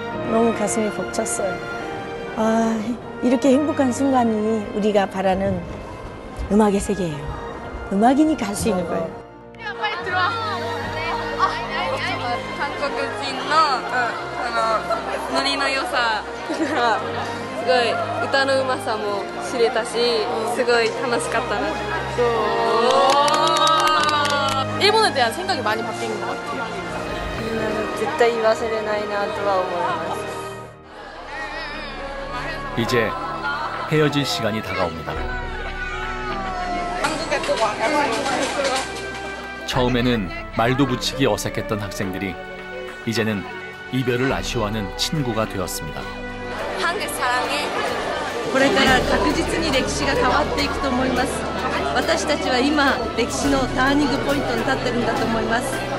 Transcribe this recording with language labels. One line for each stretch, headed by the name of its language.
Korean: 너무 가슴이 벅찼어요. 아, 이렇게 행복한 순간이 우리가 바라는 음악의 세계예요. 음악이니까 할 수 있는 거예요.
Japanese: 韓国人のノリの良さがすごい歌のうまさも知れたしすごい楽しかったな。
Korean: 일본에 대한 생각이 많이 바뀐 것 같아요.
Japanese: 絶対忘れないなとは思います。
Korean: 이제 헤어질 시간이 다가옵니다. 처음에는 말도 붙이기 어색했던 학생들이 이제는 이별을 아쉬워하는 친구가 되었습니다. 한국 사랑해.
Japanese: これから確実に歴史が変わっていくと思います。私たちは今歴史のターニングポイントに立ってるんだと思います。